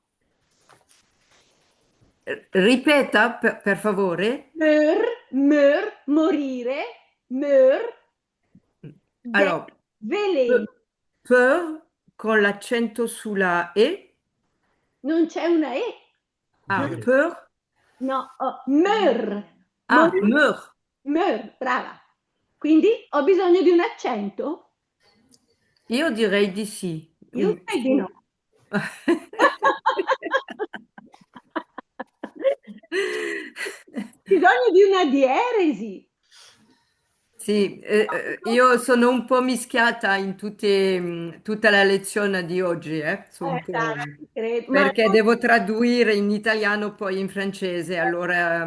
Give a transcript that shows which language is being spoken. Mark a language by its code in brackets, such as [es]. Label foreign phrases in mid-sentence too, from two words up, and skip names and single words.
[it] Ripeta per favore. Meur, morire, meur de Allora, veleno. per con l'accento sulla E. Non c'è una E. Ah, per. No, meur. Ah, meur. Meur, brava. Quindi ho bisogno di un accento? Io direi di sì. Io direi di no. Bisogno di una dieresi. Sì, io sono un po' mischiata in tutta la lezione di oggi, sono un po', perché devo tradurre in italiano poi in francese, allora